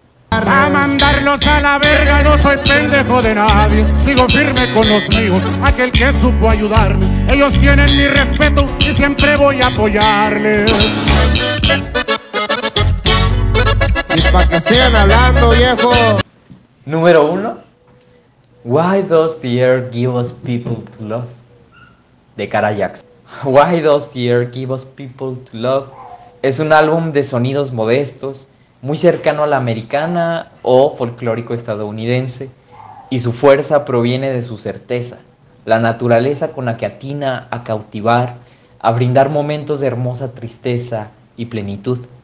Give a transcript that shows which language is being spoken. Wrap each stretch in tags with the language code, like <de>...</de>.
<es>A mandarlos a la verga, no soy pendejo de nadie. Sigo firme con los míos, aquel que supo ayudarme. Ellos tienen mi respeto y siempre voy a apoyarles. Y pa' que sigan hablando, viejo. Número 1.</es> <en>Why does the air give us people to love? De Cara Jackson. Why does the air give us people to love?</en> <es>Es un álbum de sonidos modestos, muy cercano a la americana o folclórico estadounidense, y su fuerza proviene de su certeza, la naturaleza con la que atina a cautivar, a brindar momentos de hermosa tristeza y plenitud.</es>